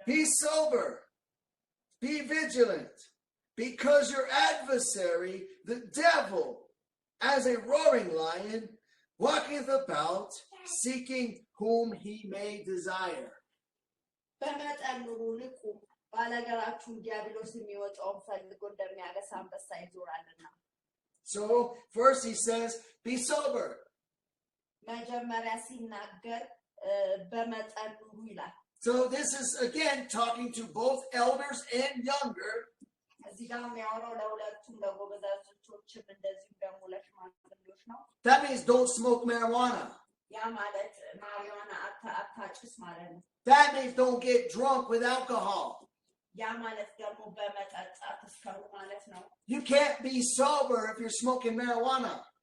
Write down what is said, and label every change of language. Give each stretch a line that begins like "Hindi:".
English: Be sober, be vigilant, because your adversary, the devil, as a roaring lion, walketh about, seeking whom he may desire.
Amharic: በመጠን ኑሩ ንቁ፣ ባላገራችሁ ዲያብሎስ የሚወጣውን ፈልጎ እንደሚያገሳ አንበሳ ይዞራልና።
English: So first he says, be sober.
Amharic: መጀመሪያ ሲናገር በመጠን ኑሩ ይላል።
English: So this is again talking to both elders and younger.
Amharic: እዚህ ጋር የሚያወራው ለሁለቱም ለጎበዛዝቶችም እንደዚሁም ደግሞ ለሽማግሌዎች ነው።
English: That means don't smoke marijuana.
Amharic: ያ ማለት ማሪዋና አታጭስ ማለት ነው።
English: That means don't get drunk with alcohol.
Amharic: ያ ማለት ደግሞ በመጠጣት እስከሩ ማለት ነው።
English: You can't be sober if you're smoking marijuana.